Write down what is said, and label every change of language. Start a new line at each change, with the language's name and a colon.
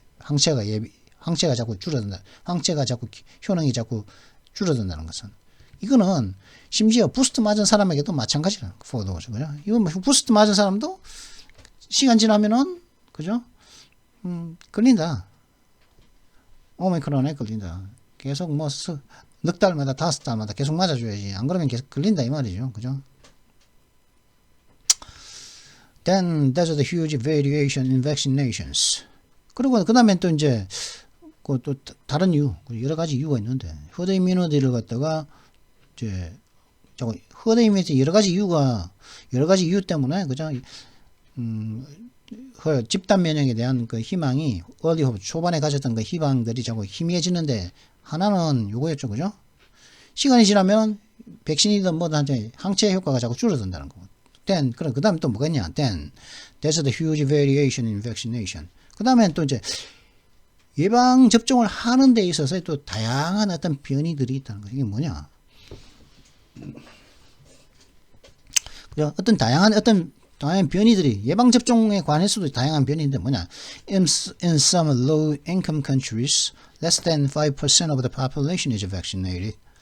Korean: 항체가 자꾸 줄어든다. 항체가 자꾸 효능이 자꾸 줄어든다는 것은, 이거는 심지어 부스트 맞은 사람에게도 마찬가지라는 거죠. 그죠? 이건 부스트 맞은 사람도 시간 지나면은, 그죠? 걸린다. 오미크론에 걸린다. 계속 뭐 넉 달마다 5달마다 계속 맞아줘야지. 안 그러면 계속 걸린다 이 말이죠. 그죠?
English: Then there's a huge variation in vaccinations.
Korean: 그리고 그 다음에 또 이제 또 다른 이유, 여러 가지 이유가 있는데, 허드 이뮤니티를 갖다가 이제 허드 이뮤니티 여러 가지 이유 때문에, 그죠? 집단 면역에 대한 그 희망이 초반에 가졌던 그 희망들이 자꾸 희미해지는데, 하나는 요거였죠. 그죠? 시간이 지나면 백신이든 뭐든 항체 효과가 자꾸 줄어든다는 거고.
English: Then,
Korean: 그 다음에 또 뭐가 있냐?
English: Then, there's a huge variation in vaccination.
Korean: 그 다음에 또 이제 예방접종을 하는 데 있어서 또 다양한 어떤 변이들이 있다는 거죠. 이게 뭐냐? 그죠? 다양한 변이들이, 예방접종에 관해서도 다양한 변이인데 뭐냐?
English: In some low-income countries, less than 5% of the population is vaccinated.